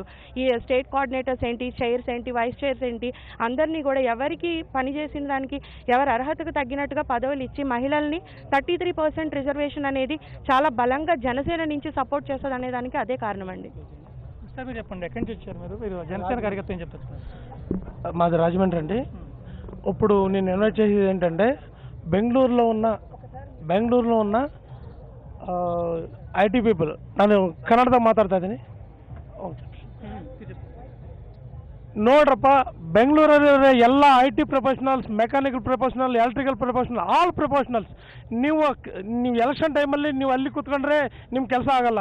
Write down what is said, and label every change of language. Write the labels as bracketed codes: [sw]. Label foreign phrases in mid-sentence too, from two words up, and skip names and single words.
[te] ఈ [en] state coordinators [te] ఏంటి, చైర్స్ ఏంటి, [en] vice chairs [te] ఏంటి, అందరినీ కూడా ఎవరికి పనిచేసిన దానికి ఎవరి అర్హతకు తగ్గినట్టుగా పదవులు ఇచ్చి మహిళల్ని 33% రిజర్వేషన్ అనేది చాలా బలంగా జనసేన నుంచి సపోర్ట్ చేస్తుంది అనే దానికి అదే కారణం అండి. సార్ మీరు చెప్పండి, ఎక్కడి నుంచి వచ్చారు మీరు జనసేన కార్యకర్త ఏం చెప్తారు? మాది రాజమండ్రి అండి. ఇప్పుడు నేను ఇన్వైట్ చేసేది ఏంటంటే, బెంగళూరులో ఉన్న [en] IT people, [kn] ನಾನು ಕನ್ನಡದಾಗ ಮಾತಾಡ್ತಾ ಇದ್ದೀನಿ. ನೋಡ್ರಪ್ಪ, ಬೆಂಗಳೂರಲ್ಲಿ ಎಲ್ಲ [en] IT professionals, mechanical professional, electrical professional, all professionals [kn] ನೀವು ಎಲೆಕ್ಷನ್ ಟೈಮಲ್ಲಿ ನೀವು ಅಲ್ಲಿ ಕೂತ್ಕೊಂಡ್ರೆ ನಿಮ್ಮ ಕೆಲಸ ಆಗಲ್ಲ.